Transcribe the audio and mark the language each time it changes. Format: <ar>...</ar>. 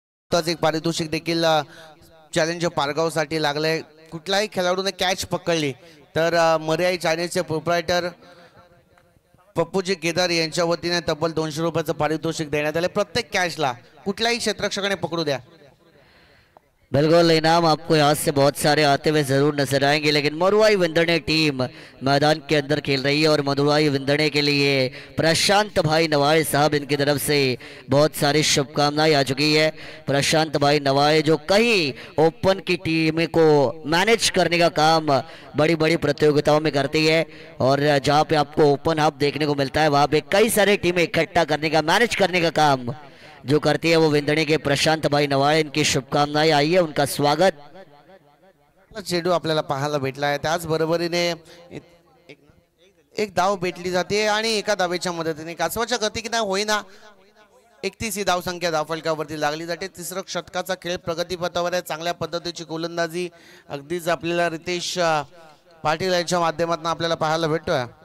<mr>एक पारितोषिक देखील चॅलेंजर पारगाव साठी लागले. कुठल्याही खेळाडूने कॅच पकडली तर मर्याई चायनीजचे प्रोप्रायटर पप्पूजी केदार यांच्या वतीने तब्बल 200 रुपयाचं पारितोषिक देण्यात आले प्रत्येक कॅचला कुठल्याही क्षेत्ररक्षकाने पकडू द्या।</mr> <hi>बिल्कुल इनाम आपको यहाँ से बहुत सारे आते हुए जरूर नजर आएंगे, लेकिन मरुआई विंदड़े टीम मैदान के अंदर खेल रही है और मरुआई विंदड़े के लिए प्रशांत भाई नवाए साहब इनकी तरफ से बहुत सारी शुभकामनाएं आ चुकी है। प्रशांत भाई नवाए जो कई ओपन की टीम को मैनेज करने का काम बड़ी बड़ी प्रतियोगिताओं में करती है और जहाँ पे आपको ओपन हब देखने को मिलता है वहाँ पे कई सारी टीमें इकट्ठा करने का मैनेज करने का काम जो करती है वो विंदणी के प्रशांत भाई नवाळे, इनकी शुभकामनाएं आई है, उनका स्वागत।</hi> <mr>चेंडू आपल्याला पाहायला भेटला आहे, त्याच बरोबरीने एक धाव भेटली जाते आणि एका धावेच्या मदतीने कासवाच्या गतीने होईना 31 ही धाव संख्या धावफलकावरती लागली जाते। तिसरं षटकाचा खेळ प्रगतीपथावर आहे, चांगल्या पद्धतीची गोलंदाजी अगदीच आपल्याला रितेश पाटील यांच्या माध्यमातून आपल्याला पाहायला भेटतोय।</mr>